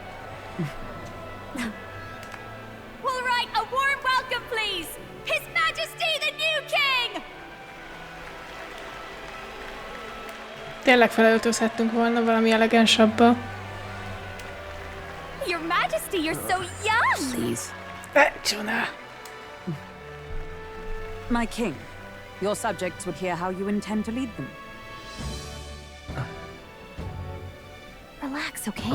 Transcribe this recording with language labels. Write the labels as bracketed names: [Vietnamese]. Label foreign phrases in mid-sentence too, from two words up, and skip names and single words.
[English] All right, a warm welcome, please! His Majesty, the new king! [Hungarian] Tényleg felöltözhettünk volna valami elegánsabbba. [English] Your Majesty, you're so young! Please. Jonah. My king, your subjects would hear how you intend to lead them. Relax, okay?